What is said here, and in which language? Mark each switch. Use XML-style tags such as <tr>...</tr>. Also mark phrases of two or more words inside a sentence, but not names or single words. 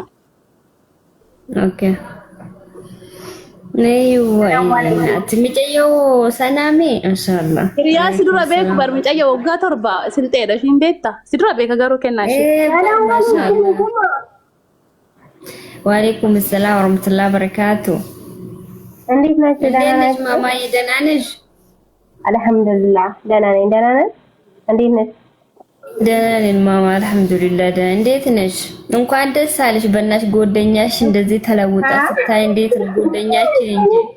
<om>Okay. Ati micayyoo sanaame inshallah. Hiriyaa si dura beeku bar micayyoo waggaa torba silxeedha ishiin beekta. Si dura beeka garuu kennaa ishee.</om> <ar>وعليكم السلام ورحمة الله وبركاته.</ar> <am>እንዴት ናችሁ? ደህና ናችሁ? ማማዬ ደህና ነሽ? አልሐምዱሊላህ ደህና ነኝ። ደህና ነሽ? እንዴት ነሽ? ደህና ነኝ ማማ አልሐምዱሊላህ። ደህና እንዴት ነሽ? እንኳን ደስ አለሽ። በእናትሽ ጎደኛሽ እንደዚህ ተለውጣ ስታይ እንዴት ነው ጎደኛችን እንጂ</am>